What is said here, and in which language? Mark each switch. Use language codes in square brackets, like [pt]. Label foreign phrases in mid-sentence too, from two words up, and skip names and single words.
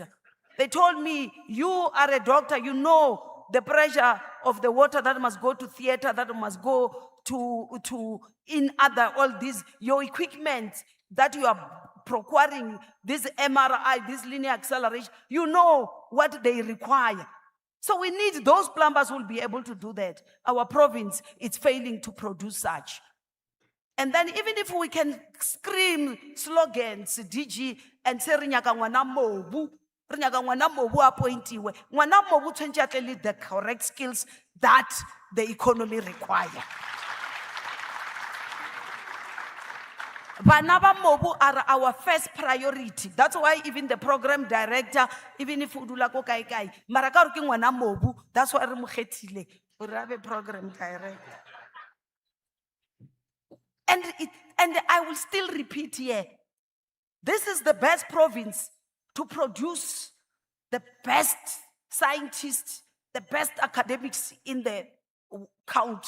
[en] They told me, you are a doctor, you know the pressure of the water that must go to theater, that must go to in other, all these, your equipment that you are procuring, this MRI, this linear acceleration, you know what they require. So we need those plumbers who will be able to do that. Our province is failing to produce such. And then even if we can scream slogans, DG, and say, [nso] "Rinyaka ngwana mobu, rinyaka ngwana mobu appointiwe," ngwana mobu tshwantse a tle le [en] the correct skills that the economy require. [nso] Bana ba mobu [en] are our first priority. That's why even the program director, even if [zu] udula ko kai kai, [nso] mara ka re ke ngwana mobu, [en] that's why [nso] re mo kgethile gore a be [en] program director. And I will still repeat here, this is the best province to produce the best scientists, the best academics in the country.